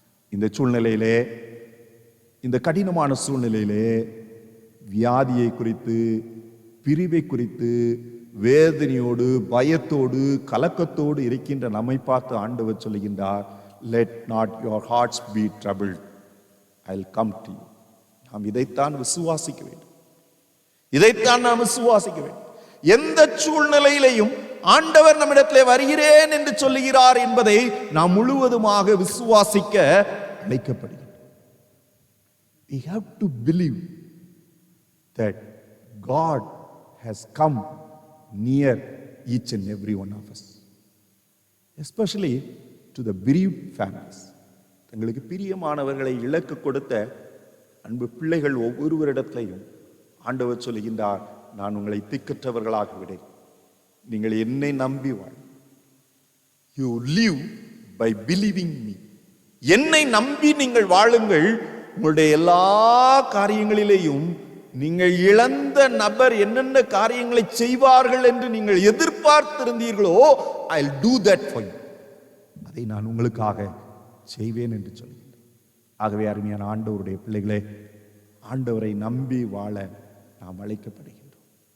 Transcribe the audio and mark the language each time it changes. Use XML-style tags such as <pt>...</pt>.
<ta>இந்த சூழ்நிலையிலே, இந்த கடினமான சூழ்நிலையிலே வியாதியை குறித்து, பிரிவை குறித்து, வேதனையோடு, பயத்தோடு, கலக்கத்தோடு இருக்கின்ற நம்மை பார்த்து ஆண்டவர் சொல்லுகின்றார்,</ta> <en>let not your hearts be troubled, I'll come to you.</en> <ta>நாம் இதைத்தான் விசுவாசிக்க வேண்டும். இதைத்தான் நாம் விசுவாசிக்க வேண்டும். எந்த சூழ்நிலையிலையும் ஆண்டவர் நம்மிடத்திலே வருகிறேன் என்று சொல்லுகிறார் என்பதை நாம் முழுவதுமாக விசுவாசிக்க அழைக்கப்படுகிறோம்.</ta> <en>We have to believe that God has come near each and every one of us, especially to the bereaved families.</en> <ta>தங்களுக்கு பிரியமானவர்களை இழக்க கொடுத்த அன்பு பிள்ளைகள் ஒவ்வொருவரிடத்திலையும் ஆண்டவர் சொல்லுகின்றார், நான் உங்களை திக்கற்றவர்களாக விடேன், நீங்கள் என்னை நம்பி வாழ்.</ta> <en>You live by believing me.</en> <ta>என்னை நம்பி நீங்கள் வாழுங்கள். உங்களுடைய எல்லா காரியங்களிலேயும் நீங்கள் இழந்த நபர் என்னென்ன காரியங்களை செய்வார்கள் என்று நீங்கள் எதிர்பார்த்திருந்தீர்களோ,</ta> <en>I'll do that for you.</en> <ta>அதை நான் உங்களுக்காக செய்வேன் என்று சொல்கிறேன். ஆகவே அருமையான ஆண்டவருடைய பிள்ளைகளே, ஆண்டவரை நம்பி வாழ நாம் அழைக்கப்படுகின்றோம்.</ta>